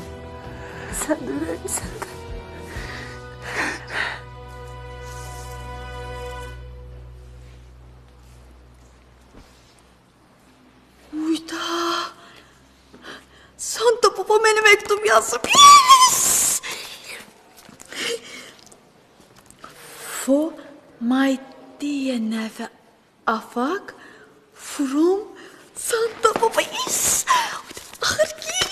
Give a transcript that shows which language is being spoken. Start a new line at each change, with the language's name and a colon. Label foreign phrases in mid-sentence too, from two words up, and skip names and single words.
Azerbaijani: Sən də ürəklisən də. Uyda. Santa Baba mənə məktub yazıb.
English: Yes! For my dear never Afak from Santa Baba. Yes!
Azerbaijani: Axır ki.